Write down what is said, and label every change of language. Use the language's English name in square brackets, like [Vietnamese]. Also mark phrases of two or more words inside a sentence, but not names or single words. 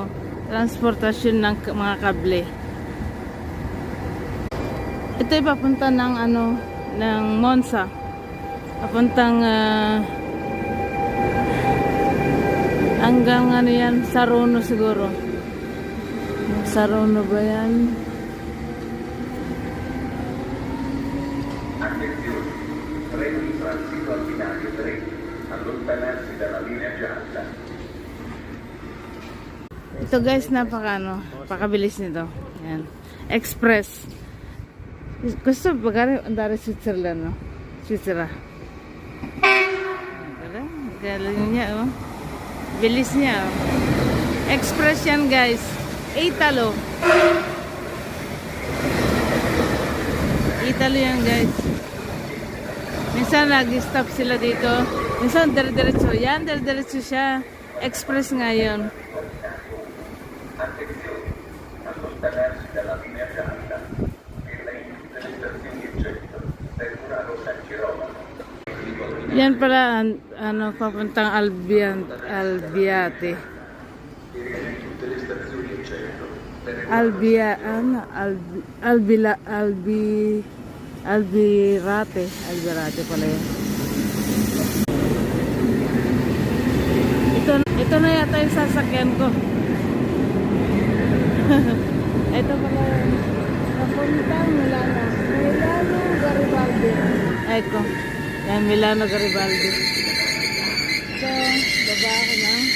[Filipino] Transportasyon ng mga kable. Ito ay papunta ng ng Monza. Papuntang hanggang yan, Saronno siguro. Saronno ba yan? [Italian] Attenzione, treno in transito al binario 3, allontanarsi dalla linea gialla. [Filipino] Ito guys, napakabilis nito. Yan. Express. Gusto pagkari andare Switzerland, no? Switzerland. Galing niya, oh. Bilis niya, oh. Express yan guys. Italo. Italo yan guys. Minsan nag-stop sila dito. Minsan dire-diretso. Yan, dire-diretso siya. Express ngayon. [Italian] Attenzione, allontanarsi dalla linea gialla e lei delle stazioni in centro, Murano San Girolamo. [Filipino] Yan pala, papuntang Albiate. [Italian] Tutte le stazioni in centro, [Filipino] Albirate pala yan. Ito na yata yung sasakyan ko. Ito pala yan. Papuntang Milano. Milano Garibaldi. Eko. Yan, Milano Garibaldi. Ito, baba ako na.